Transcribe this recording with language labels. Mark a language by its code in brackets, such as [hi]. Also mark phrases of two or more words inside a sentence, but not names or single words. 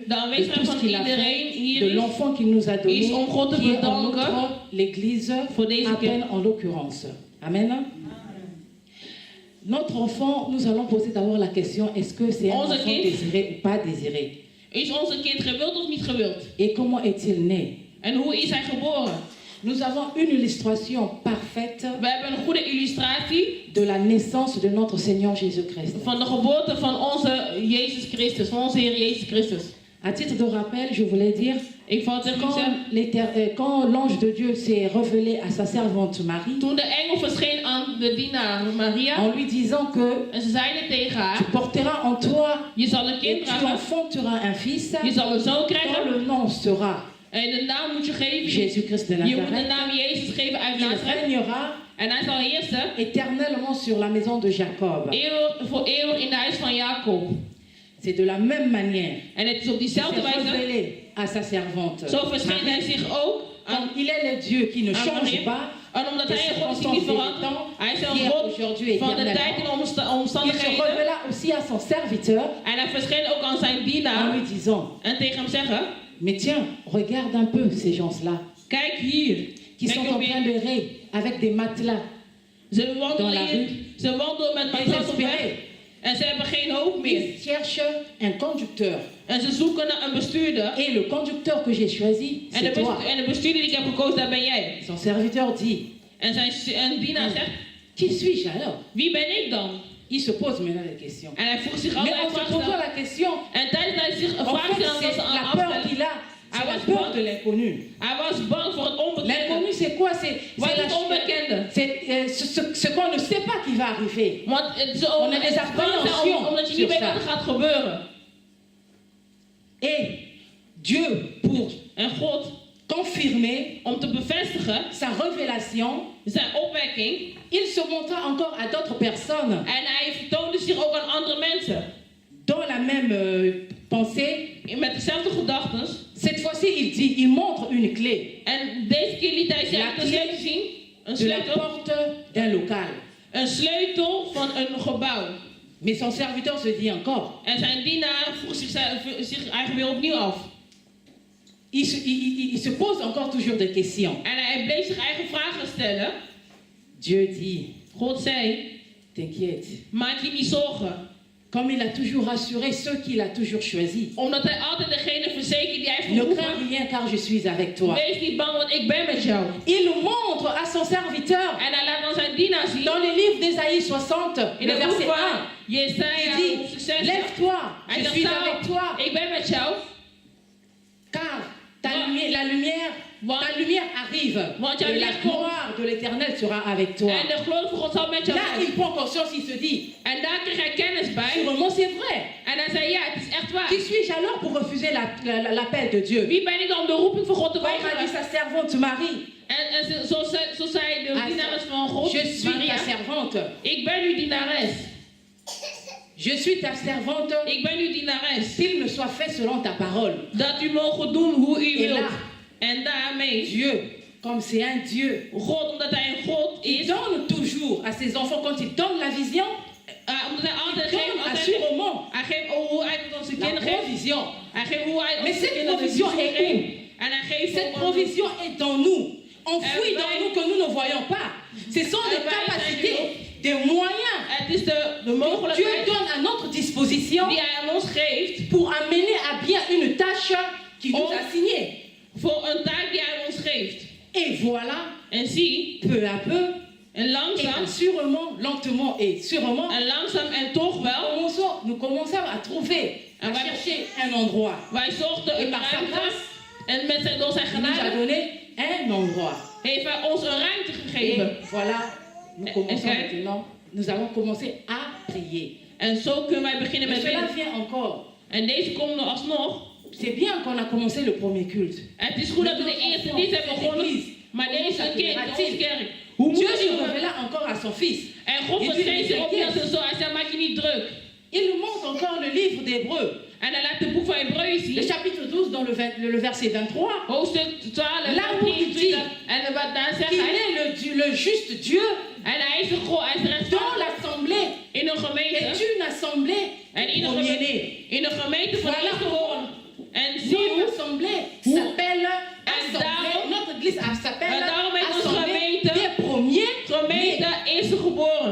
[nl] de de aanwezigheid [fr] tout ce [nl] van [fr] qu'il a [nl] iedereen [fr] fait, [nl] hier de is, [fr] l'enfant qu'il nous a donné, [nl] is om God te [fr] qui est en [nl] bedanken [fr] outre l'église, [nl] voor deze [fr] à peine [nl] kerk. [fr] en l'occurrence. Amen. Notre enfant, nous allons poser d'abord la question, est-ce que c'est un [nl] Onze [fr] enfant [nl] kind. [fr] désiré ou pas désiré? [nl] Is onze kind gewild of niet gewild? [fr] Et comment est-il né? [nl] En hoe is hij geboren? [fr] Nous avons une illustration parfaite [nl] We hebben een goede illustratie [fr] de la naissance de notre Seigneur Jésus-Christ. [nl] van de geboorte van onze Jezus Christus, van onze Heer Jezus Christus. [fr] À titre de rappel, je voulais dire, [nl] Ik vond het [fr] quand l'ange de Dieu s'est révélé à sa servante Marie, [nl] toen de engel verscheen aan de dienaar Maria [fr] en lui disant que [nl] en ze zeiden tegen [fr] tu [nl] haar, [fr] porteras en toi [nl] je zal een [fr] et [nl] kind [fr] tu [nl] dragen, [fr] enfanteras un fils, [nl] je zal een zoon [fr] dont [nl] krijgen [fr] le nom sera [nl] en de naam moet je geven. [fr] Jésus-Christ de [nl] Je moet de [fr] Nazareth. [nl] naam Jezus geven uit [fr] Il [nl] Nazareth [fr] régnera [nl] en hij zal heersen [fr] éternellement sur la maison de Jacob. [nl] voor eeuwig in de huis van Jacob. [fr] C'est de la même manière. [nl] En het is op [fr] Il [nl] diezelfde [fr] s'est [nl] wijze, [fr] révélé à sa servante. [nl] zo verscheen hij zich ook aan [fr] Comme il est le Dieu qui ne [nl] aan [fr] change [nl] Maria. [fr] pas, [nl] En omdat [fr] de [nl] hij een God is die niet [fr] circonstances [nl] verandert, [fr] évitant, [nl] hij is een [fr] hier, [nl] God [fr] aujourd'hui et [nl] van de tijd en [fr] éternellement. Il se [nl] omstandigheden. [fr] révéla aussi à son serviteur [nl] En hij verscheen ook aan zijn [fr] en [nl] dienaar [fr] lui disant, [nl] en tegen hem zeggen, [fr] mais tiens, regarde un peu ces gens-là [nl] kijk hier, [fr] qui [nl] kijk [fr] sont [nl] op [fr] en train [nl] hier. [fr] de errer avec des matelas. [nl] Ze [fr] Dans la [nl] wandelen, [fr] rue. [nl] ze wandelen met matras op weg [fr] Désespérés. [nl] en ze hebben geen hoop meer. [fr] Ils cherchent un conducteur. [nl] En ze zoeken naar een bestuurder. [fr] Et le conducteur que j'ai choisi, [nl] En de, [fr] c'est toi. [nl] en de bestuurder die ik heb gekozen, dat ben jij. [fr] Son serviteur dit, [nl] En zijn dienaar zegt, [fr] qui suis-je alors? [nl] wie ben ik dan? [fr] Il se pose maintenant la question. [nl] En hij vroeg zich [fr] Mais [nl] altijd [fr] en se posant [nl] vragen. [fr] la question, [nl] En tijdens dat hij zich een [fr] en [nl] vraag [fr] fait, [nl] stelde, [fr] c'est [nl] was [fr] la peur [nl] afstellen. [fr] qu'il a. C'est la peur de l'inconnu. [nl] Hij was bang voor het onbekende. [fr] L'inconnu, c'est quoi? C'est [nl] Wat is [fr] la [nl] het onbekende? [fr] c'est ce qu'on ne sait pas qui va arriver. [nl] Want het is [fr] On a des appréhensions [nl] omdat je [fr] sur [nl] niet weet [fr] ça. [nl] wat er gaat gebeuren. [fr] Et Dieu, pour [nl] En God, [fr] confirmer [nl] om te bevestigen [fr] sa révélation, [nl] zijn opwekking, [fr] il se montra encore à d'autres personnes [nl] en hij vertoonde zich ook aan andere mensen. [fr] dans la même pensée. [nl] Met dezelfde gedachten. [fr] Cette fois-ci, il montre une clé [nl] En deze keer liet hij [fr] La [nl] zich een sleutel zien. Een [fr] de la [nl] sleutel. [fr] porte d'un local. [nl] Een sleutel van een gebouw. [fr] Mais son serviteur se dit encore. [nl] En zijn dienaar vroeg zich eigenlijk weer opnieuw af. [fr] Il se pose encore toujours des questions. [nl] En hij bleef zich eigen vragen stellen. [fr] Dieu dit, [nl] God zei, [fr] t'inquiète. [nl] maak je niet zorgen. [fr] Comme il a toujours rassuré ceux qu'il a toujours choisis. [nl] Omdat hij altijd degene verzekert die hij heeft [fr] Ne [nl] geroepen. [fr] crains rien car je suis avec toi. [nl] Wees niet bang, want ik ben met jou. [fr] Il montre à son serviteur [nl] En hij laat dan zijn dienaar zien. [fr] dans le livre d'Ésaïe 60, [nl] In [fr] le [nl] het boek [fr] verset 1. [nl] van Jesaja, [fr] Il dit, [nl] hoofdstuk 6. [fr] lève-toi, [nl] Hij [fr] je [nl] zegt, [fr] suis [nl] "Sta [fr] avec [nl] op, [fr] toi. [nl] ik ben met jou. [fr] Car la lumière arrive. [nl] Want [fr] Et [nl] jouw [fr] la [nl] licht komt. [fr] gloire de l'Éternel sera avec toi. [nl] En de glorie van God zal met jou [fr] Là, [nl] zijn. [fr] il prend conscience, il se dit, [nl] En daar kreeg hij kennis bij. [fr] sûrement c'est vrai. [nl] En hij zei, ja, het is echt waar. [fr] Qui suis-je alors pour refuser l'appel de Dieu? [nl] Wie ben ik dan om de roeping van God te [fr] Quand il m'a dit [nl] weigeren? [fr] sa servante Marie, [nl] En zo zei de dienares van God, [fr] je suis ta [nl] Maria, [fr] servante. [nl] ik ben uw dienares. [fr] Je suis ta servante. [nl] Ik ben uw dienares. [fr] Qu'il me soit fait selon ta parole. [nl] Dat u mogen doen hoe u [fr] Et [nl] wilt. [fr] là, [nl] En daarmee, [fr] Dieu, comme c'est un Dieu, [nl] God, omdat hij een God [fr] il [nl] is, [fr] donne toujours à ses enfants, quand il donne la vision, [nl] omdat hij altijd [fr] il [nl] geeft, [fr] donne [nl] altijd, [fr] assurément [nl] hij geeft hoe hij het onze [fr] la [nl] kinderen geeft. [fr] provision. [nl] Hij geeft hoe hij [fr] Mais [nl] onze [fr] cette [nl] kinderen [fr] provision est [nl] geeft. [fr] où? [nl] En hij geeft [fr] Cette [nl] ook [fr] provision est dans nous, enfouie Eh dans ben, nous que nous ne voyons pas. Ce sont des eh ben, capacités, des moyens [nl] Het is de [fr] que Dieu [nl] mogelijkheid [fr] donne à notre disposition [nl] die hij aan ons geeft [fr] pour amener à bien une tâche qu'il nous a signée. [nl] voor een taak die hij ons geeft. [fr] Et voilà, [nl] En zie, [fr] peu à peu, [nl] en [fr] et [nl] langzaam, [fr] sûrement, lentement et sûrement, [nl] en langzaam en toch wel, [fr] nous commençons à trouver, à Ah, ouais. chercher un endroit. [nl] wij zochten [fr] Et [nl] een [fr] par sa [nl] ruimte. [fr] grâce, [nl] En door zijn [fr] il nous a [nl] genade [fr] donné un endroit. [nl] heeft hij ons een ruimte [fr] Et [nl] gegeven. [fr] voilà, nous commençons Ok. maintenant, nous allons commencer à prier. [nl] En zo kunnen wij beginnen [fr] Mais [nl] met [fr] cela [nl] bidden. [fr] vient encore. [nl] En deze komen er alsnog. [fr] C'est bien qu'on a commencé le premier culte. [nl] Het is goed dat we de eerste dienst hebben begonnen. Maar deze kind, onze kerk. Hoe [fr] Dieu [nl] moet [fr] se [nl] je [fr] révéla encore à son fils. [nl] En God verscheen zich op naar zijn zoon. Hij zei, maak je niet druk. [fr] Il nous montre encore le livre d'Hébreux, [nl] En hij laat het boek van Hebreeën [fr] le [nl] zien. [fr] chapitre 12, dans le verset 23. [nl] Hoofdstuk 12, [fr] Là où il dit [nl] 23. En wat daar zegt [fr] qu'il [nl] hij. [fr] est le juste Dieu [nl] En hij is de God, hij is [fr] dans [nl] rechtvaardig. [fr] l'assemblée. [nl] In een [fr] C'est [nl] gemeente. [fr] une assemblée [nl] En in een [fr] premier-né. [nl] gemeente van [fr] Voilà. [nl] eerstgeboren. En zie [fr] Notre [nl] hoe. [fr] assemblée [nl] Hoe? [fr] s'appelle [nl] daarom- [fr] assemblée. Notre église s'appelle [nl] En daarom heet onze [fr] assemblée [nl] gemeente [fr] des premiers. [nl] Gemeente eerstgeboren.